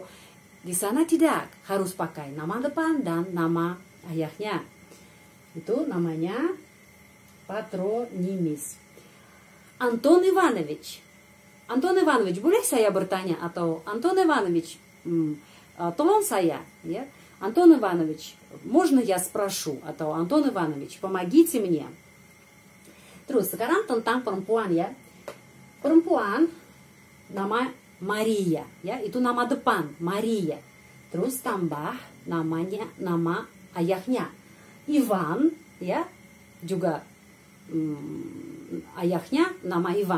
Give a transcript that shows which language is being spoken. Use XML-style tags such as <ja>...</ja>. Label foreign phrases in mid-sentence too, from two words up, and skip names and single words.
<id>Di sana tidak, harus pakai nama depan dan nama ayahnya. Itu namanya patronimis. Anton Ivanovich. Anton Ivanovich, boleh saya bertanya? Atau Anton Ivanovich, tolong saya, ya.</id> <ru>Anton Иванович, можно я спрошу? Atau Anton Иванович, помогите мне.</ru> <id>Terus sekarang tentang perempuan, ya. Perempuan nama Maria, ya, itu nama depan, Maria. Terus tambah namanya, nama ayahnya Ivan, ya, juga ayahnya nama Ivan.</id>